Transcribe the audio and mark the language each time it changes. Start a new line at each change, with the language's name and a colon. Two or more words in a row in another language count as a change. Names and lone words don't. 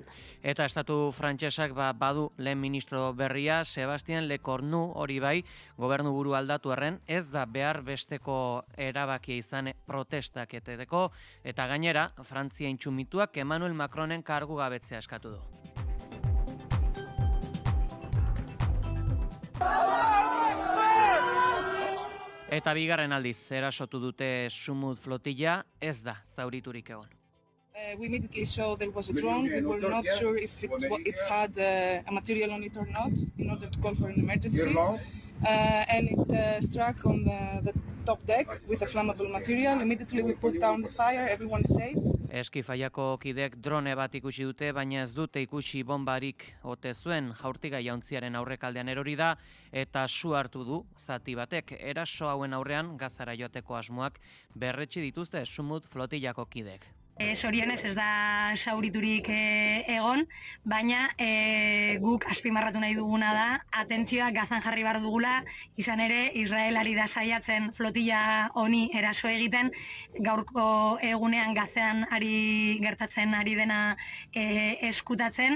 Basque: Eta estatu frantsesak badu lehen ministro berria, Sebastien Lecornu, hori bai, gobernu buru aldatu arren, ez da behar besteko erabakia izan protestak eteteko, eta gainera, Frantzia intxumituak Emmanuel Macronen kargu gabetzea eskatu du. Eta bigarren aldiz, erasotu dute Sumut flotilla, ez da zauriturik egon.
English: We immediately saw there was a drone. We were not sure if it had a material on it or not in order to call for an emergency. And it struck on the top deck with a flammable material. Immediately we put down the fire, everyone is safe.
Basque: Eskifaiako kidek drone bat ikusi dute, baina ez dute ikusi bombarik ote zuen. Jaurtiga jauntziaren aurrekaldean erori da eta su hartu du zati batek. Eraso hauen aurrean gazara joateko asmoak berretsi dituzte Sumut flotillako kidek. Zorionez ez da sauriturik egon, baina guk azpimarratu nahi duguna da, atentzioa Gazan jarri behar dugula, izan ere Israelari da saiatzen flotilla honi eraso egiten, gaurko egunean Gazan gertatzen ari dena eskutatzen.